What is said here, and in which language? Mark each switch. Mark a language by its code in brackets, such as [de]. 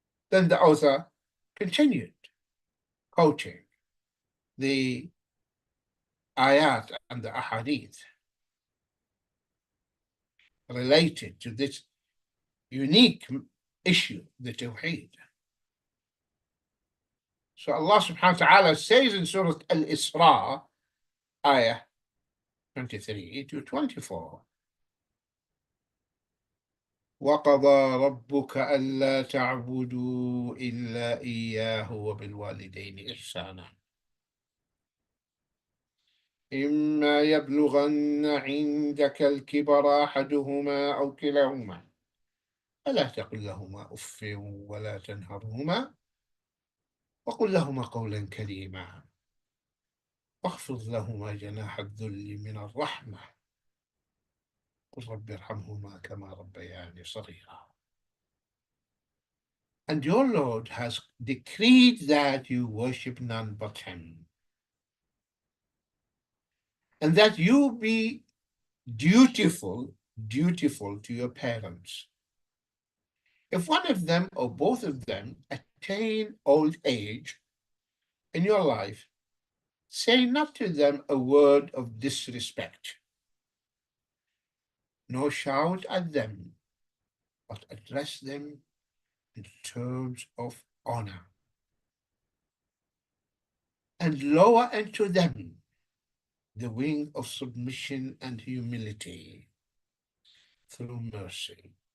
[en] Then the author continued quoting the ayat and the ahadith related to this unique issue, the Tawheed. So Allah subhanahu wa ta'ala says in Surah Al-Isra, ayah 23 to 24, [ar] وَقَضَى رَبُّكَ أَلَّا تَعْبُدُوا إِلَّا إِيَّاهُ وَبِالْوَالِدَيْنِ إِحْسَانًا إِمَّا يَبْلُغَنَّ عِندَكَ الْكِبَرَ أَحَدُهُمَا أَوْ كِلَاهُمَا فَلَا تَقُل لَّهُمَا أُفٍّ وَلَا تَنْهَرْهُمَا وَقُل لَّهُمَا قَوْلًا كَرِيمًا واخفض لهما جناح الذل من الرحمة قل رب ارحمهما كما ربياني صغيرا. [en] And your Lord has decreed that you worship none but Him, and that you be dutiful to your parents. If one of them or both of them attain old age in your life, say not to them a word of disrespect, nor shout at them, but address them in terms of honor, and lower unto them the wing of submission and humility through mercy.